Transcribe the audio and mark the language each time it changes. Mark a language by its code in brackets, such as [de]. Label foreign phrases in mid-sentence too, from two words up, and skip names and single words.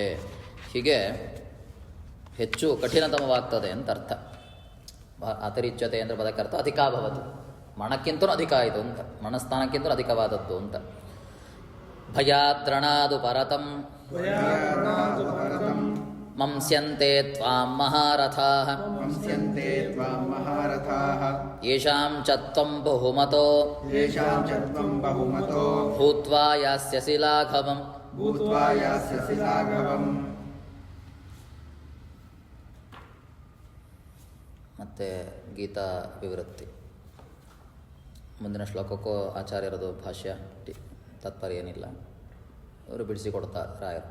[kn] ಹೀಗೆ ಹೆಚ್ಚು ಕಠಿಣತಮವಾಗ್ತದೆ ಅಂತ ಅರ್ಥ. ಅತಿರಿಚ್ಯತೆ ಅಂದರೆ ಪದಕ್ಕರ್ಥ ಅಧಿಕಾಭವತು, ಮರಣಕ್ಕಿಂತಲೂ ಅಧಿಕ ಆಯಿತು ಅಂತ, ಮರಣಸ್ಥಾನಕ್ಕಿಂತಲೂ ಅಧಿಕವಾದದ್ದು ಅಂತ. [sa] ಭಯಾದ್ರಣಾದು ಪರತಂ ಮಂಸ್ಯಂತೆ ತ್ವಾಂ ಮಹಾರಥಾಃ ಯೇಷಾಂ ಚ ತ್ವಂ ಬಹುಮತೋ ಭೂತ್ವಾ ಯಾಸ್ಯಸಿ ಲಾಘವಂ. [kn] ಮತ್ತೆ ಗೀತಾ ವಿವೃತ್ತಿ. ಮುಂದಿನ ಶ್ಲೋಕಕ್ಕೂ ಆಚಾರ್ಯರದು ಭಾಷ್ಯ ತಾತ್ಪರ್ಯ ಏನಿಲ್ಲ, ಇವರು ಬಿಡಿಸಿಕೊಡ್ತಾರೆ ರಾಯರು.